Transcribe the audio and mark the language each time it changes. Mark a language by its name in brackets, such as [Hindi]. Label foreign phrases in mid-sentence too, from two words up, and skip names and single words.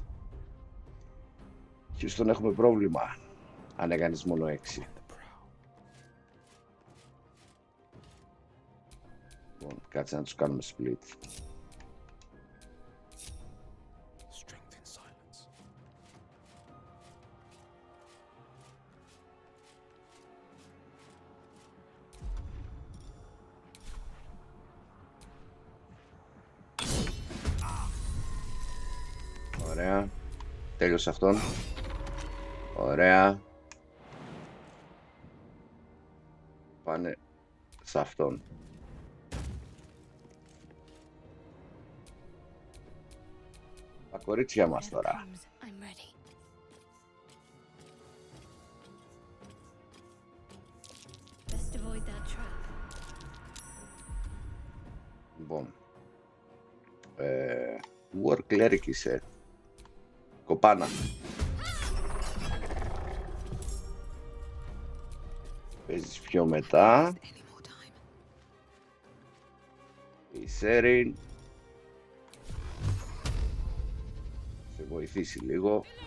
[Greek] Χιούστον έχουμε πρόβλημα. Αν έκανες μόνο 6. Λοιπόν, κάτσε να τους κάνουμε split. [English] Strength in silence. [Greek] Ωραία. Τέλειωσε αυτόν. Ωραία. Πάνε σε αυτόν. Τα κορίτσια μας τώρα. [English] I'm ready. Best avoid that trap. [Greek] Λοιπόν. War Cleric είσαι. Κοπάνα. Παίζεις πιο μετά. Η Σέριν. Σε βοηθήσει λίγο.